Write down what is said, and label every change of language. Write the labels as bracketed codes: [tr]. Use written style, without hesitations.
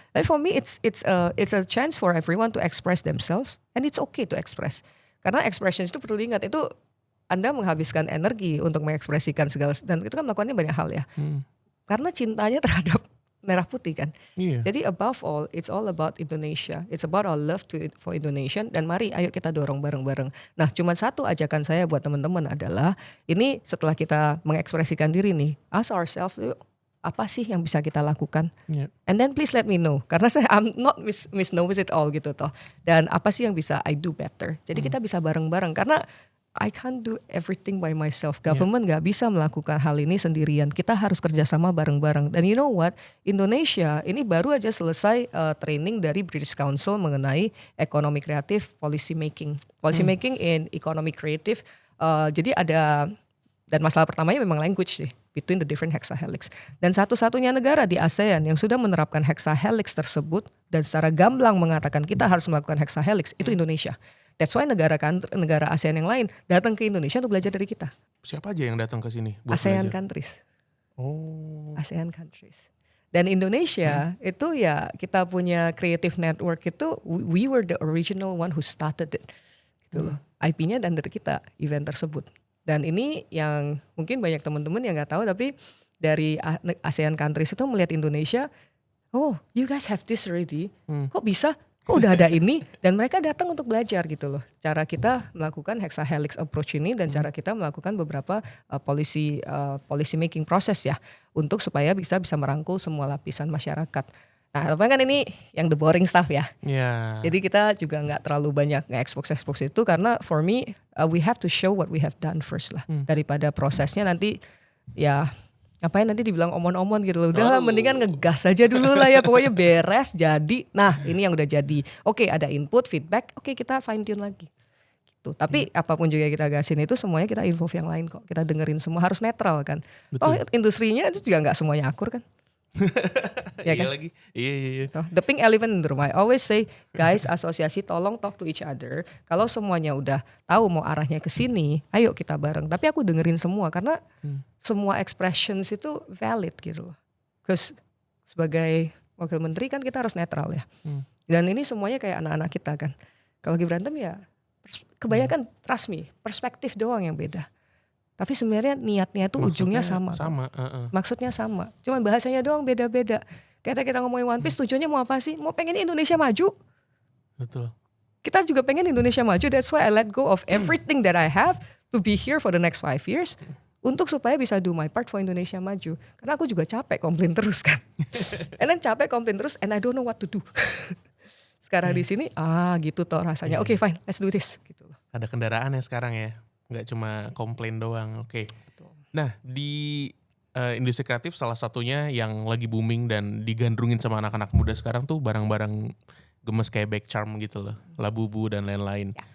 [en] But for me it's a chance for everyone to express themselves and it's okay to express. [id] Karena expression itu perlu diingat, itu Anda menghabiskan energi untuk mengekspresikan segala, dan itu kan melakukannya banyak hal ya. Karena cintanya terhadap merah putih kan. Jadi [en] above all, it's all about Indonesia. It's about our love for Indonesia. [id] Dan mari ayo kita dorong bareng-bareng. Nah cuma satu ajakan saya buat teman-teman adalah, ini setelah kita mengekspresikan diri nih, [en] ask ourselves, [id] apa sih yang bisa kita lakukan? [en] And then please let me know. [id] Karena [en] I'm not miss knows it all [id] gitu toh. Dan apa sih yang bisa [en] I do better? [id] Jadi kita bisa bareng-bareng. Karena [en] I can't do everything by myself. [id] Government gak bisa melakukan hal ini sendirian. Kita harus kerjasama bareng-bareng. Dan [en] you know what? [id] Indonesia ini baru aja selesai training dari British Council mengenai ekonomi kreatif policy making. [en] Policy making in economy creative. [id] Jadi ada, dan masalah pertamanya memang language sih. [en] Between the different hexahelix. [id] Dan satu-satunya negara di ASEAN yang sudah menerapkan hexahelix tersebut dan secara gamblang mengatakan kita harus melakukan hexahelix itu Indonesia. [en] That's why [id] negara ASEAN yang lain datang ke Indonesia untuk belajar dari kita. Siapa aja yang datang ke sini buat [en] ASEAN [id] belajar? [en] countries. ASEAN countries. [id] Dan Indonesia itu ya kita punya creative network itu, [en] we were the original one who started it. [id] Gitu loh. IP-nya dan dari kita event tersebut. Dan ini yang mungkin banyak teman-teman yang nggak tahu, tapi dari ASEAN countries itu melihat Indonesia, [en] you guys have this already, [id] kok bisa? Kok udah ada ini? Dan mereka datang untuk belajar gitu loh. Cara kita melakukan hexahelix approach ini dan cara kita melakukan beberapa policy making proses ya, untuk supaya bisa merangkul semua lapisan masyarakat. Nah, tapi kan ini yang [en] the boring stuff [id] ya. Jadi kita juga nggak terlalu banyak nge-expose itu karena [en] for me we have to show what we have done first [id] lah. Daripada prosesnya nanti ya ngapain nanti dibilang omon-omon gitu loh. Udah lah, mendingan ngegas aja dulu lah ya, pokoknya beres jadi. Nah ini yang udah jadi. Oke, ada input, feedback, oke kita fine tune lagi. satu. Tapi apapun juga kita gasin itu semuanya kita involve yang lain kok. Kita dengerin semua, harus netral kan. Oh industrinya itu juga nggak semuanya akur kan. Ya Iya lagi. Iya. [en] The pink elephant in the room. I always say, guys, [id] asosiasi tolong [en] talk to each other. [id] Kalau semuanya udah tahu mau arahnya ke sini, ayo kita bareng. Tapi aku dengerin semua karena semua expressions itu valid gitu loh. [en] Because [id] sebagai wakil menteri kan kita harus netral ya. Dan ini semuanya kayak anak-anak kita kan. Kalau lagi berantem ya kebanyakan [en] trust me, [id] perspektif doang yang beda. Tapi sebenarnya niatnya itu ujungnya sama. Maksudnya sama. Cuma bahasanya doang beda-beda. Kayak kita ngomongin One Piece tujuannya mau apa sih? Mau pengen Indonesia maju. Betul. Kita juga pengen Indonesia maju. [en] That's why I let go of everything that I have to be here for the next 5 years. [id] Untuk supaya bisa [en] do my part for Indonesia [id] maju. Karena aku juga capek komplain terus kan. [en] And then [id] capek komplain terus [en] and I don't know what to do. [id] Sekarang di sini gitu toh rasanya. Oke, [en] fine, let's do this [id] gitu loh. Ada kendaraan ya sekarang ya. Nggak cuma komplain doang. Oke. Nah di industri kreatif salah satunya yang lagi booming dan digandrungin sama anak-anak muda sekarang tuh barang-barang gemes kayak Back Charm gitu loh. Labubu dan lain-lain. Ya.